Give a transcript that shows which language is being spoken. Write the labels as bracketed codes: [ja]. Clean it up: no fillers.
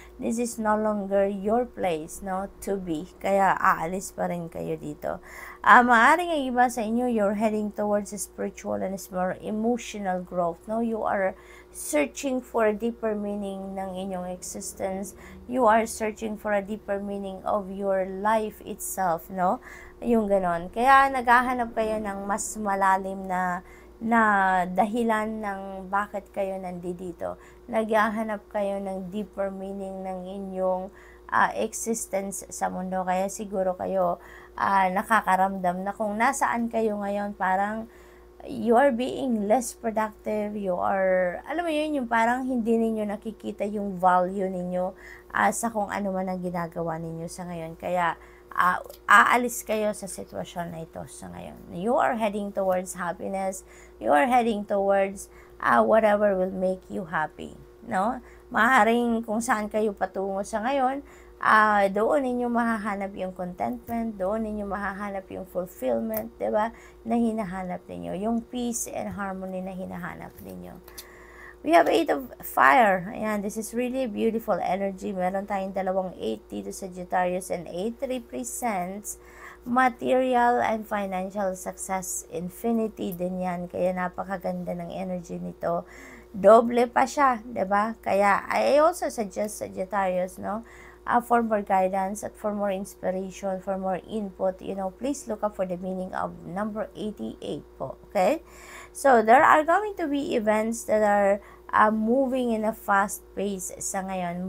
[en] This is no longer your place, no, to be. [tl] Kaya aalis pa rin kayo dito. Maaring ang iba sa inyo, [en] you're heading towards a spiritual and more emotional growth, no? You are searching for a deeper meaning ng inyong existence. You are searching for a deeper meaning of your life itself, no? [tl] Yung ganon. Kaya naghahanap kayo ng mas malalim na dahilan ng bakit kayo nandito. Naghahanap kayo ng [en] deeper meaning [tl] ng inyong existence sa mundo. Kaya siguro kayo nakakaramdam na kung nasaan kayo ngayon, parang [en] you are being less productive. You are, [tl] alam mo yun, yung parang hindi ninyo nakikita yung value ninyo sa kung ano man ang ginagawa ninyo sa ngayon. Kaya aalis kayo sa sitwasyon na ito sa ngayon. [en] You are heading towards happiness. You are heading towards whatever will make you happy, no? [tl] Maaaring kung saan kayo patungo sa ngayon, doon ninyo mahahanap yung contentment, doon ninyo mahahanap yung fulfillment, diba? Na hinahanap ninyo, yung [en] peace and harmony [tl] na hinahanap ninyo. [en] We have 8 of fire. Ayan, this is really beautiful energy. Meron tayong dalawang 8 [tl] dito sa Sagittarius, [en] and 8 represents material and financial success. [tl] Infinity din yan. Kaya napakaganda ng energy nito. Doble pa siya, diba? [en] Kaya I also suggest Sagittarius, no? For more guidance at for more inspiration, for more input, you know, please look up for the meaning of number 88 po, okay? So, there are going to be events that are moving in a fast pace [tl] sa ngayon.